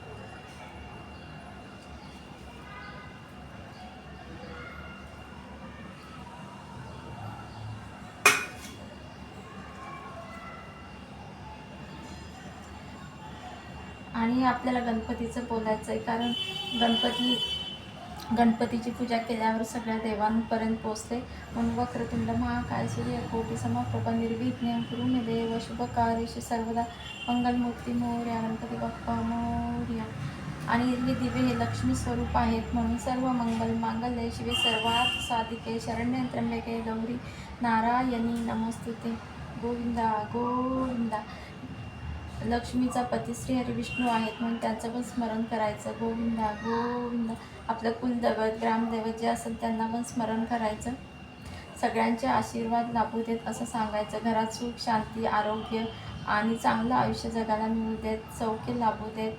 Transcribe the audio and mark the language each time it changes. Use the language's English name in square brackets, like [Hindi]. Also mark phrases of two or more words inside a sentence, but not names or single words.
[Marathi] आणि आपल्याला गणपतीचं बोलायचं आहे, कारण गणपतीची पूजा केल्यावर सगळ्या देवांपर्यंत पोचते. [Sanskrit] म्हणून वक्रतुंड महाकाय सूर्यकोटी समप्रभ निर्विघ्नं कुरु मे देव शुभकार्येषु सर्वदा [Marathi] मंगलमूर्ती मोरया, गणपती बाप्पा मोरया. आणि हे दिवे हे लक्ष्मी स्वरूप आहेत, म्हणून [Sanskrit] सर्व मंगल मांगल्ये शिवे सर्वार्थ साधिके शरण्ये त्र्यंबके गौरी नारायणी नमोस्तुते. [Marathi] गोविंदा गोविंदा. लक्ष्मीचा पती श्री हरी विष्णू आहेत, म्हणून त्यांचं पण स्मरण करायचं. गोविंदा गोविंदा. आपलं कुलदैवत ग्रामदैवत जे असेल त्यांना पण स्मरण करायचं. सगळ्यांचे आशीर्वाद लाभू देत असं सांगायचं. घरात सुख शांती आरोग्य आणि चांगलं आयुष्य जगाला मिळू देत, सौख्य लाभू देत.